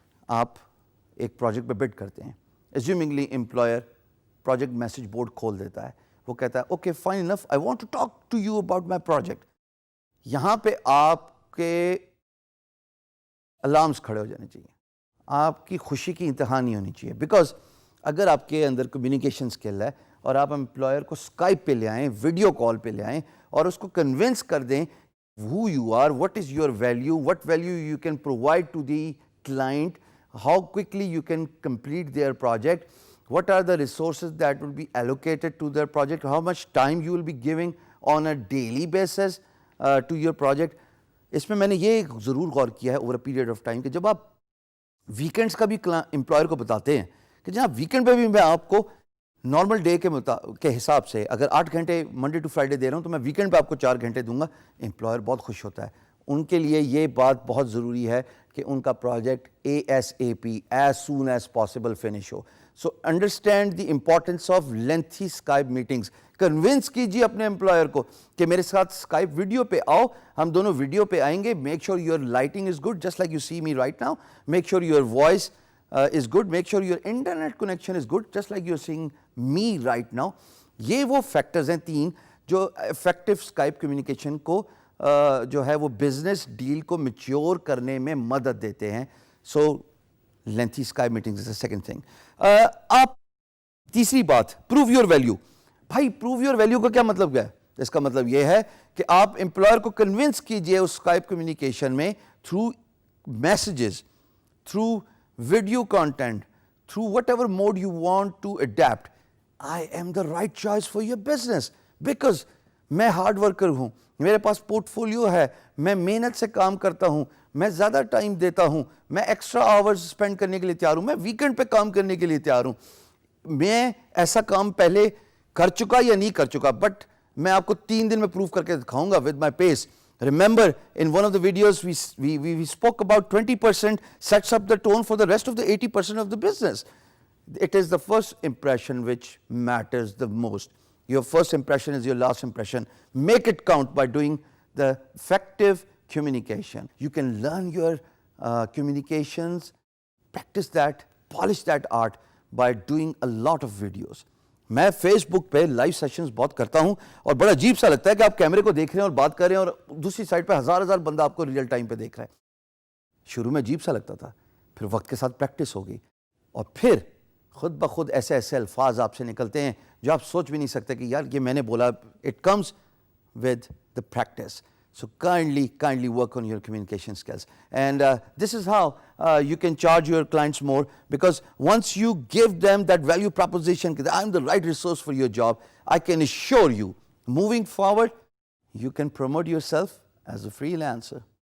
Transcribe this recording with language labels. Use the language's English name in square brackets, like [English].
[Urdu] آپ ایک پروجیکٹ پہ بڈ کرتے ہیں, ایزیومنگلی امپلائر پروجیکٹ میسج بورڈ کھول دیتا ہے, وہ کہتا ہے [English] Okay fine enough I want to talk to you about my project. [Urdu] یہاں پہ آپ کے الارمز کھڑے ہو جانے چاہیے, آپ کی خوشی کی انتہا نہیں ہونی چاہیے. بیکاز اگر آپ کے اندر کمیونیکیشن اسکل ہے اور آپ امپلائر کو اسکائپ پہ لے آئیں, ویڈیو کال پہ لے آئیں اور اس کو کنونس کر دیں [English] who you are, what is your value, what value you can provide to the client, how quickly you can complete their project, what are the resources that will be allocated to their project, how much time you will be giving on a daily basis to your project. [Urdu] اس میں نے یہ ضرور غور کیا ہے over a period of time کہ جب آپ ویکینڈس کا بھی امپلائر کو بتاتے ہیں کہ جناب ویکینڈ پہ بھی میں آپ کو نارمل ڈے کے حساب سے اگر 8 گھنٹے منڈے ٹو فرائیڈے دے رہا ہوں تو میں ویکینڈ پہ آپ کو 4 گھنٹے دوں گا. امپلائر بہت خوش ہوتا ہے. ان کے لیے یہ بات بہت ضروری ہے کہ ان کا project ASAP as soon as possible finish ہو. [English] So understand the importance of lengthy Skype meetings. [Urdu] Convince کیجیے اپنے امپلائر کو کہ میرے ساتھ اسکائپ ویڈیو پہ آؤ, ہم دونوں ویڈیو پہ آئیں گے. [English] Make sure your lighting is good just like you see me right now. Make sure your voice is good. Make sure your internet connection is good just like you're seeing me right now. [Urdu] یہ وہ factors ہیں 3 جو effective Skype communication کو جو ہے وہ business deal کو mature کرنے میں مدد دیتے ہیں. [English] So lengthy Skype meetings is a second thing. [Urdu] آپ تیسری بات, [English] Prove your value. [Urdu] بھائی [English] prove your value [Urdu] کا کیا مطلب کیا ہے؟ اس کا مطلب یہ ہے کہ آپ امپلائر کو کنونس کیجئے اس اسکائپ کمیونیکیشن میں [English] Through messages, through video content, through whatever mode you want to adapt. I am the right choice for your business because [Urdu] میں ہارڈ ورکر ہوں, میرے پاس پورٹ فولیو ہے, میں محنت سے کام کرتا ہوں, میں زیادہ ٹائم دیتا ہوں, میں ایکسٹرا آورز اسپینڈ کرنے کے لیے تیار ہوں, میں ویکینڈ پہ کام کرنے کے لیے تیار ہوں. میں ایسا کام پہلے کر چکا یا نہیں کر چکا, بٹ میں آپ کو 3 دن میں پروف کر کے دکھاؤں گا [English] with my pace. Remember, in one of the videos, we spoke about 20% sets up the tone for the rest of the 80% of the business. It is the first impression which matters the most. Your first impression is your last impression. Make it count by doing the effective communication. You can learn your communications, practice that, polish that art by doing a lot of videos. [Urdu] میں face بک پہ live sessions بہت کرتا ہوں اور بڑا عجیب سا لگتا ہے کہ آپ کیمرے کو دیکھ رہے ہیں اور بات کر رہے ہیں اور دوسری سائڈ پہ ہزار بندہ آپ کو ریئل ٹائم پہ دیکھ رہا ہے. شروع میں عجیب سا لگتا تھا, پھر وقت کے ساتھ پریکٹس ہو گئی اور پھر خود بخود ایسے ایسے الفاظ آپ سے نکلتے ہیں جو آپ سوچ بھی نہیں سکتے کہ یار یہ میں نے بولا. [English] It comes with the practice. So kindly work on your communication skills. And this is how you can charge your clients more, because once you give them that value proposition, that I'm the right resource for your job, I can assure you, moving forward, you can promote yourself as a freelancer.